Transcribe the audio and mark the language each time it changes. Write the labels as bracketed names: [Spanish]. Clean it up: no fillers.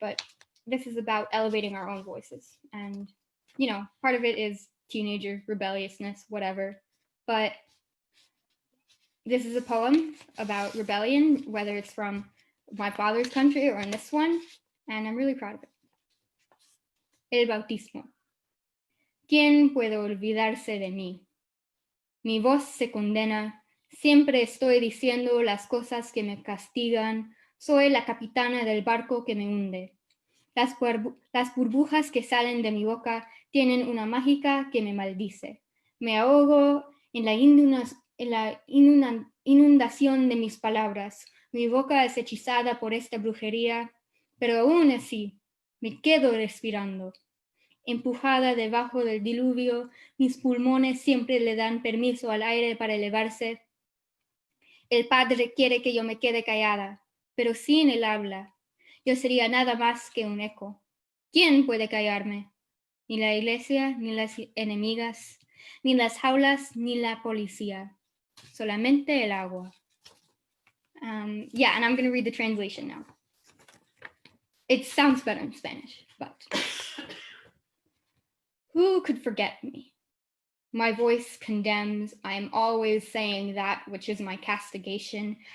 [English] But this is about elevating our own voices. And, part of it is teenager rebelliousness, whatever. But this is a poem about rebellion, whether it's from my father's country or in this one, and I'm really proud of it. [Spanish] El bautismo. ¿Quién puede olvidarse de mí? Mi voz se condena, siempre estoy diciendo las cosas que me castigan, soy la capitana del barco que me hunde. Las burbujas que salen de mi boca tienen una mágica que me maldice. Me ahogo en la inundación de mis palabras. Mi boca es hechizada por esta brujería, pero aún así me quedo respirando. Empujada debajo del diluvio, mis pulmones siempre le dan permiso al aire para elevarse. El Padre quiere que yo me quede callada, pero sin el habla. Yo sería nada más que un eco. ¿Quién puede callarme? Ni la iglesia, ni las enemigas, ni las jaulas, ni la policía. Solamente el agua. [English] And I'm going to read the translation now. It sounds better in Spanish, but who could forget me? My voice condemns. I am always saying that which is my castigation.